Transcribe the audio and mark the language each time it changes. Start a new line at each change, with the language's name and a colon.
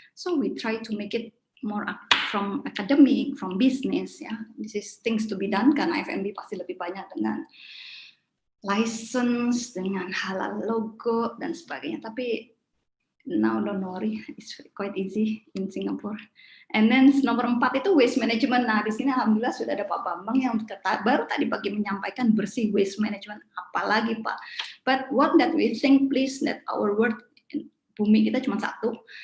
English: So we try to make it more from academic, from business, ya. This is things to be done,
Indonesian: karena F&B pasti lebih banyak dengan license, dengan halal logo, dan sebagainya.
English: Tapi now don't worry, it's quite easy in Singapore. And then
Indonesian: nomor 4 itu waste management. Nah, di sini alhamdulillah sudah ada Pak Bambang yang baru tadi pagi menyampaikan bersih waste management. Apalagi Pak.
English: But what that we think, please, that our world,
Indonesian: bumi kita cuma satu.